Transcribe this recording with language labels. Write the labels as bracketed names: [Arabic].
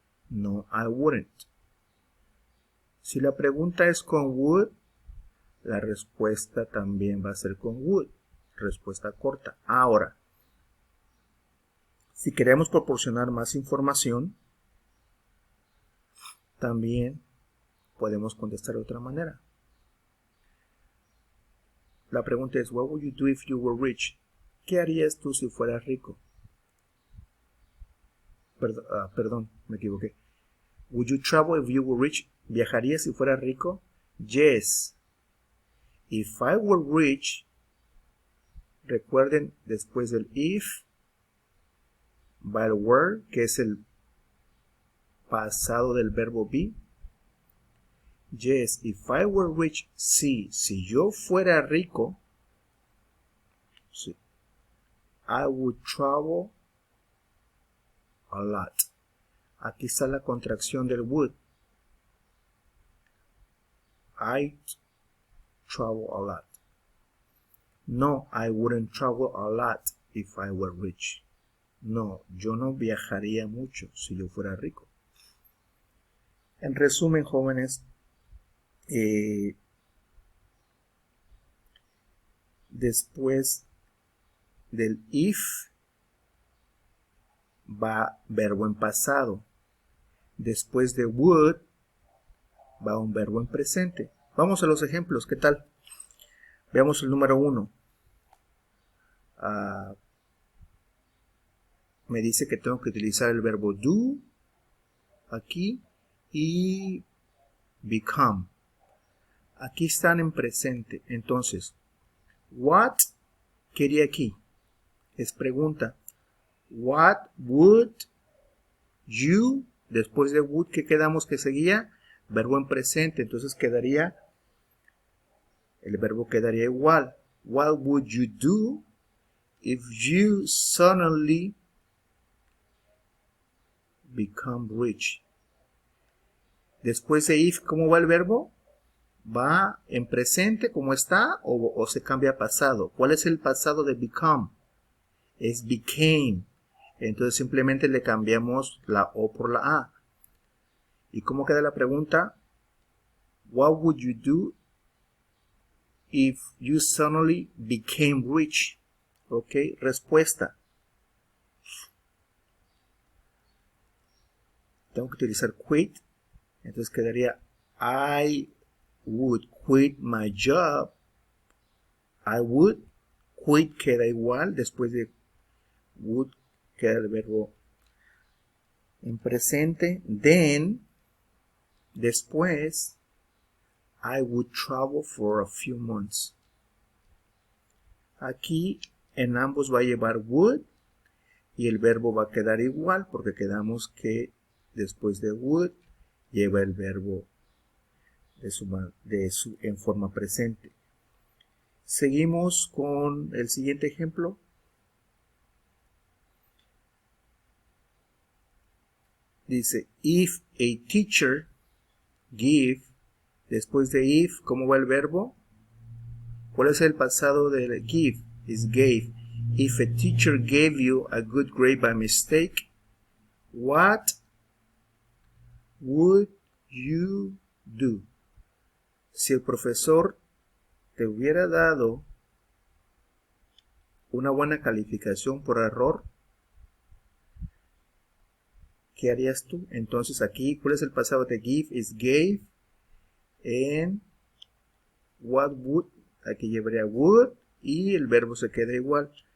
[English] No, I wouldn't. [Spanish] Si la pregunta es con would, la respuesta también va a ser con would. Respuesta corta. Ahora, si queremos proporcionar más información, también podemos contestar de otra manera. La pregunta es, [English] what would you do if you were rich? [Spanish] ¿Qué harías tú si fueras rico? Perdón, me equivoqué. [English] Would you travel if you were rich? [Spanish] ¿Viajarías si fueras rico? Yes. [English] If I were rich, [Spanish] recuerden, después del if, va el were, que es el pasado del verbo be. [English] Yes, if I were rich, [Spanish] sí, si yo fuera rico, sí, [English] I would travel a lot. [Spanish] Aquí está la contracción del would. [English] I'd travel a lot. No, I wouldn't travel a lot if I were rich. [Spanish] No, yo no viajaría mucho si yo fuera rico. En resumen, jóvenes, después del if va verbo en pasado. Después de would va un verbo en presente. Vamos a los ejemplos, ¿qué tal? Veamos el número 1. Me dice que tengo que utilizar el verbo do aquí y become. Aquí están en presente. Entonces, what quería aquí? Es pregunta. [English] What would you, [Spanish] después de would, ¿qué quedamos que seguía? Verbo en presente. Entonces quedaría, el verbo quedaría igual. [English] What would you do if you suddenly become rich? [Spanish] Después de if, ¿cómo va el verbo? ¿Va en presente como está o se cambia a pasado? ¿Cuál es el pasado de become? Es became. Entonces simplemente le cambiamos la O por la A. ¿Y cómo queda la pregunta? [English] What would you do if you suddenly became rich? [Spanish] Ok, respuesta. Tengo que utilizar quit. Entonces quedaría [English] I would quit my job. I would. Quit [Spanish] queda igual. Después de would queda el verbo en presente. [English] Then, [Spanish] después, [English] I would travel for a few months. [Spanish] Aquí en ambos va a llevar would y el verbo va a quedar igual porque quedamos que después de would lleva el verbo en forma presente. Seguimos con el siguiente ejemplo. Dice, [English] if a teacher give, [Spanish] después de if, ¿cómo va el verbo? ¿Cuál es el pasado de give? [English] Is gave. If a teacher gave you a good grade by mistake, what would you do? [Spanish] Si el profesor te hubiera dado una buena calificación por error, ¿qué harías tú? Entonces aquí, ¿cuál es el pasado de give? [English] Is gave. And what would, [Spanish] aquí llevaría would y el verbo se queda igual.